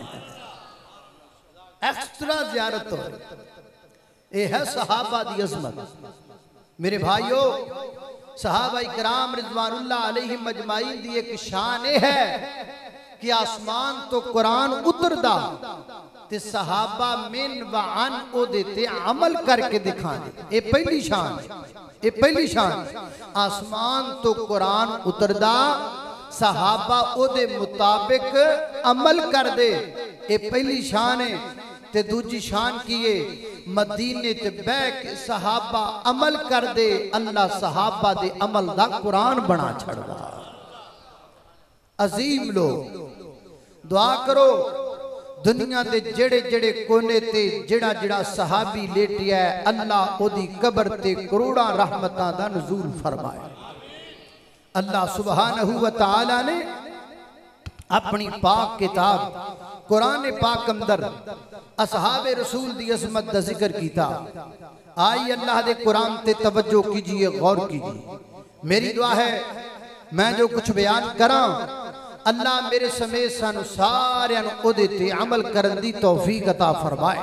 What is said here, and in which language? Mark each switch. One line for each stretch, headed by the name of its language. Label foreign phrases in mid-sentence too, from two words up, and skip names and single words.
Punjabi: ਐਕਸਟ੍ਰਾ ਜ਼ਿਆਰਤ ਹੋ, ਯੇ ਹੈ ਸਹਾਬਾ ਦੀ ਅਜ਼ਮਤ। ਮੇਰੇ ਭਾਈਆਂ ਸਹਾਬਾ ਇਕਰਾਮ
Arabic: رضوان الله عليهم أجمعين
Punjabi: ਦੀ ਇਕ ਸ਼ਾਨ ਹੈ ਕਿ ਆਸਮਾਨ ਤੋ ਕੁਰਾਨ ਉਤਰਦਾ ਤੇ ਸਹਾਬਾ ਮਿਨ ਵ ਅਨ ਓਦੇ ਤੇ ਅਮਲ ਕਰਕੇ ਦਿਖਾਣੇ। ਯੇ ਪਹਿਲੀ ਸ਼ਾਨ, ਯੇ ਪਹਿਲੀ ਸ਼ਾਨ। ਆਸਮਾਨ ਤੋ ਕੁਰਾਨ ਉਤਰਦਾ, ਸਹਾਬਾ ਓਦੇ ਮੁਤਾਬਿਕ ਅਮਲ ਕਰ ਦੇ, ਯੇ ਪਹਿਲੀ ਸ਼ਾਨ ਹੈ। ਤੇ ਦੂਜੀ ਸ਼ਾਨ ਕੀ ਹੈ ਮਦੀਨੇ ਤੇ ਬਹਿ ਕੇ ਸਹਾਬਾ ਅਮਲ ਕਰ ਦੇ, ਅੱਲਾਹ ਸਹਾਬਾ ਦੇ ਅਮਲ ਦਾ ਕੁਰਾਨ ਬਣਾ ਛੱਡਦਾ। ਅਜ਼ੀਮ ਲੋਗ ਦੁਆ ਕਰੋ, ਦੁਨੀਆ ਦੇ ਜਿਹੜੇ ਜਿਹੜੇ ਕੋਨੇ ਤੇ ਜਿਹੜਾ ਜਿਹੜਾ ਸਹਾਬੀ ਲੇਟਿਆ ਹੈ, ਅੱਲਾਹ ਓਦੀ ਕਬਰ ਤੇ ਕਰੋੜਾਂ ਰਹਿਮਤਾਂ ਦਾ ਨੁਜ਼ੂਲ ਫਰਮਾਏ। अल्लाह
Arabic: سبحانه وتعالى
Punjabi: ਨੇ ਅਪਣੀ ਪਾਕ ਕਿਤਾਬ ਕੁਰਾਨ ਪਾਕ ਅੰਦਰ ਅਸਹਾਬੇ ਰਸੂਲ ਦੀ ਅਜ਼ਮਤ ਦਾ ਜ਼ਿਕਰ ਕੀਤਾ। ਆਈ ਅੱਲਾਹ ਦੇ ਕੁਰਾਨ ਤੇ ਤਵੱਜੋ ਕੀਜੀਏ, ਗੌਰ ਕੀਜੀਏ। ਮੇਰੀ ਦੁਆ ਹੈ ਮੈਂ ਜੋ ਕੁਝ ਬਯਾਨ ਕਰਾ, ਅੱਲਾਹ ਮੇਰੇ ਸਮੇਤ ਸਾਨੂੰ ਸਾਰਿਆਂ ਨੂੰ ਓਦੇ ਤੇ ਅਮਲ ਕਰਨ ਦੀ ਤੌਫੀਕ ਅਤਾ ਫਰਮਾਏ।